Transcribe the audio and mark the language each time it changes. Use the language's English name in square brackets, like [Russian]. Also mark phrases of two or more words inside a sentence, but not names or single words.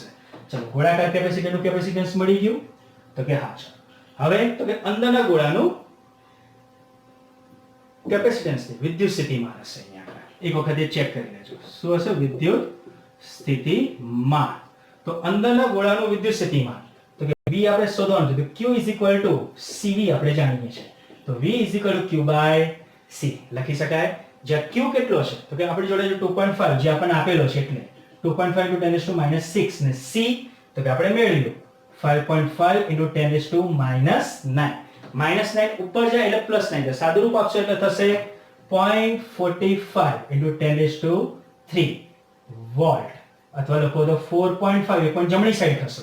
[Gujarati] ચલો ગોળાકાર કેપેસિટરનું કેપેસિટન્સ મળી ગયું તો કે હા. ચલો હવે તો કે અંદરના ગોળાનું કેપેસિટન્સ વિદ્યુત સ્થિતિમાન હશે. અહીંયા એક વખત એ ચેક કરી લેજો શું હશે? વિદ્યુત સ્થિતિમાન. તો અંદરના ગોળાનું વિદ્યુત સ્થિતિમાન તો કે V આપણે શોધવાનું છે. [English] Q is equal to CV [Gujarati] આપણે જાણીએ છીએ. તો [English] V is equal to Q/C [Gujarati] લખી શકાય. જ્યાં Q કેટલો છે તો કે આપણી જોડે 2.5 જે આપણને આપેલો છે એટલે 2.5 × 10⁻6 ને C તો કે આપણે મેળવ્યું 5.5 × 10⁻9. -9 ઉપર જાય એટલે +9 છે. સાદુરૂપ આપશો એટલે થશે 0.45 × 10⁻³ વોલ્ટ અથવા લખો તો 4.5 એક પોઈન્ટ જમણી સાઈડ થશો.